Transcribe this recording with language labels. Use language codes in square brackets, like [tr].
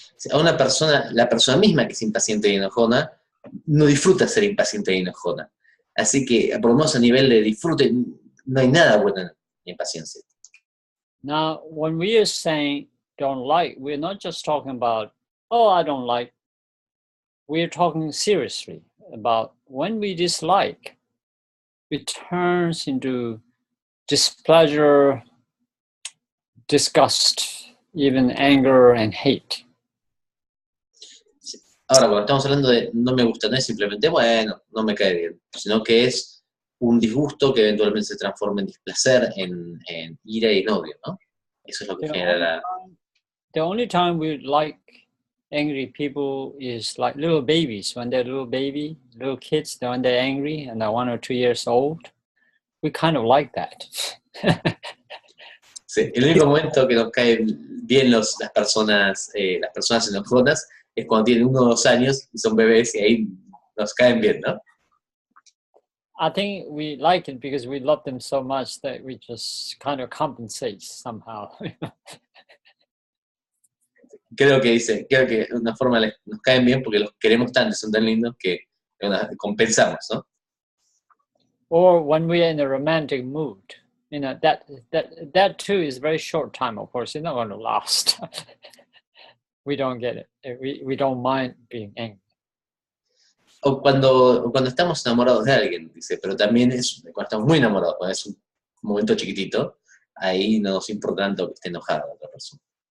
[es] A una persona, la persona misma que es impaciente y enojona, no disfruta ser impaciente y enojona. Así que, por lo menos a nivel de disfrute, no hay nada bueno en la impaciencia. [en] Now, when we are saying don't like, we're not just talking about, oh, I don't like. We're talking seriously about when we dislike, it turns into displeasure, disgust, even anger and hate. [es] Ahora, cuando estamos hablando de no me gusta, no es simplemente, bueno, no me cae bien, sino que es un disgusto que eventualmente se transforma en displacer, en ira y en odio, ¿no? Eso es lo que genera la... [en] The only time we like angry people is like little babies. When they're little kids, when they're angry and they're 1 or 2 years old, we kind of like that. [es] Sí, el único momento que nos caen bien las personas enojonas es cuando tienen 1 o 2 años y son bebés, y ahí nos caen bien, ¿no? [en] I think we like it because we love them so much that we just kind of compensate somehow. [es] Creo que de una forma nos caen bien porque los queremos tanto, son tan lindos que compensamos, ¿no? [en] Or when we're in a romantic mood, you know, that too is very short time, of course, it's not going to last. We don't get it. We don't mind being angry. [es] O cuando estamos enamorados de alguien, dice, pero también cuando estamos muy enamorados, cuando es un momento chiquitito, ahí no nos importa tanto que esté enojada la otra persona.